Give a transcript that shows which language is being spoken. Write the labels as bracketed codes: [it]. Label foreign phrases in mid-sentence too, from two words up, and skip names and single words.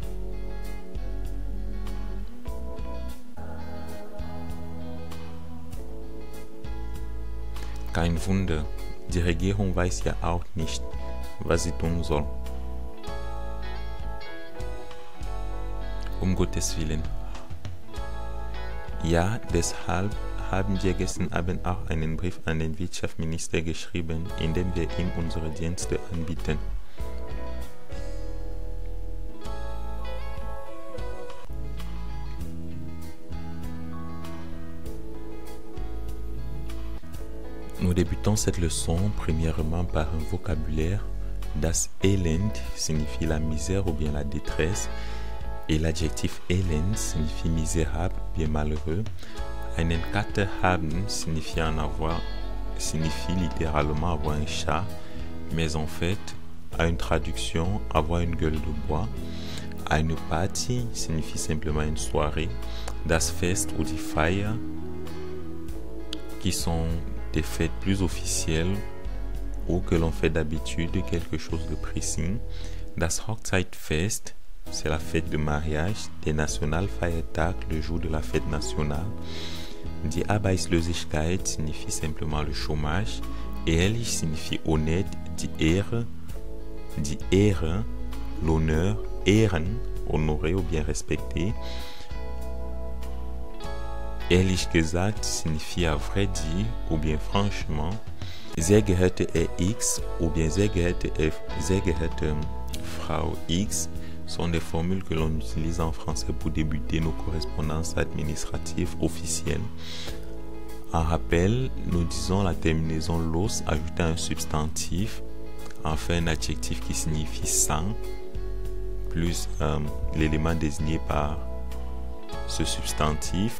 [de] Kein Wunder, die Regierung weiß ja auch nicht, was sie tun soll. Um Gottes Willen. Ja, deshalb haben wir gestern Abend auch einen Brief an den Wirtschaftsminister geschrieben, in dem wir ihm unsere Dienste anbieten. [fr] Nous débutons cette leçon premièrement par un vocabulaire. [de] Das Elend [fr] signifie la misère ou bien la détresse et l'adjectif Elend signifie misérable ou bien malheureux. [de] Einen Kater haben [fr] signifie littéralement avoir un chat, mais en fait, à une traduction, avoir une gueule de bois. [de] Eine Party [fr] signifie simplement une soirée. [de] Das Fest ou die Feier, [fr] qui sont des fêtes plus officielles ou que l'on fait d'habitude quelque chose de précis. [de] Das Hochzeitfest, [fr] c'est la fête de mariage. [de] Der Nationalfeiertag, [fr] le jour de la fête nationale. [de] Die Arbeitslosigkeit [fr] signifie simplement le chômage. Ehrlich signifie honnête. [de] Die Ehre, [fr] l'honneur. Ehren, honorer ou bien respecter. [de] Ehrlich gesagt [fr] signifie à vrai dire ou bien franchement. [de] Sehr geehrte Herr X [fr] ou bien [de] sehr geehrte Frau X [fr] sont des formules que l'on utilise en français pour débuter nos correspondances administratives officielles. En rappel, nous disons la terminaison los ajoutée à un substantif, enfin un adjectif qui signifie sans, plus l'élément désigné par ce substantif.